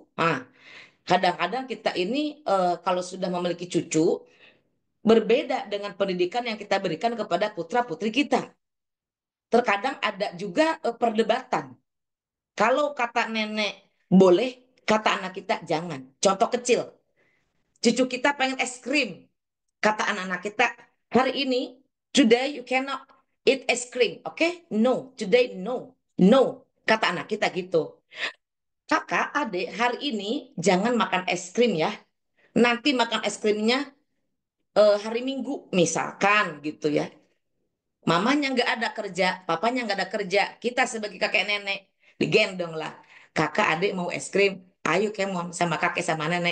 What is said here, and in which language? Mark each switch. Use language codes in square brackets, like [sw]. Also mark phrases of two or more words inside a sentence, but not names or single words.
[id] Nah, kadang-kadang kita ini kalau sudah memiliki cucu, berbeda dengan pendidikan yang kita berikan kepada putra-putri kita. Terkadang ada juga perdebatan. Kalau kata nenek boleh, kata anak kita jangan. Contoh kecil, cucu kita pengen es krim. Kata anak-anak kita, hari ini, [en] today you cannot eat [id] es krim. [en] Oke? Okay? No, today no. No, [id] kata anak kita gitu. Kakak, adik, hari ini jangan makan es krim ya. Nanti makan es krimnya hari Minggu, misalkan gitu ya. Mamanya nggak ada kerja, papanya nggak ada kerja. Kita sebagai kakek nenek digendong lah. Kakak adik mau es krim, ayo [en] kemon [id] sama kakek sama nenek.